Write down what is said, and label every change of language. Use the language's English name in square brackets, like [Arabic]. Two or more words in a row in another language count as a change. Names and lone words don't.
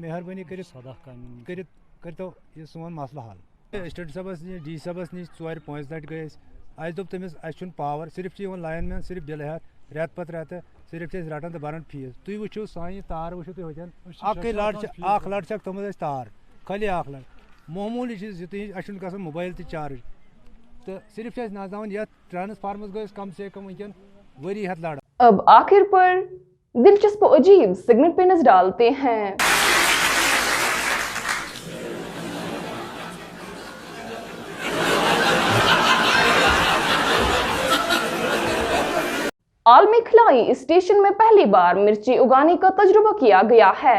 [Kashmiri] مہربٲنی کٔرِتھ کٔرتو یہِ سون مسلہٕ حل اسٹیٹ صٲبس نِش DC صٲبس نِش 4-5 لٹہِ گٔے أسۍ اَسہِ دوٚپ تٔمِس اَسہِ چھُنہٕ پاور صرف چھِ یِوان [English] line man [Kashmiri] صرف بِلہٕ ہٮ۪تھ رٮ۪تہٕ پتہٕ رٮ۪تہٕ صرف چھِ أسۍ رٹان تہٕ بران فیٖس تُہۍ وٕچھِو سانہِ تارٕ وٕچھِو تُہۍ ہوٚتٮ۪ن اکھ لٹ چھکھ تھٲومٕژ اَسہِ تار خٲلی اکھ لٹ معموٗلی چیٖز یُتُے اَسہِ چھُنہٕ گژھان موبایل تہِ چارٕج تہٕ صرف چھِ أسۍ نژناوان یتھ ٹرانسفارمس گٔے أسۍ [Urdu] کم سے کم [Kashmiri] ونکٮ۪ن ؤری ہٮ۪تھ لڑان۔ [Urdu] اب آخر پر دلچسپ و عجیب سیگمنٹ پہ نظر ڈالتے ہیں۔ عالمی خلائی اسٹیشن میں پہلی بار مرچی اگانے کا تجربہ کیا گیا ہے۔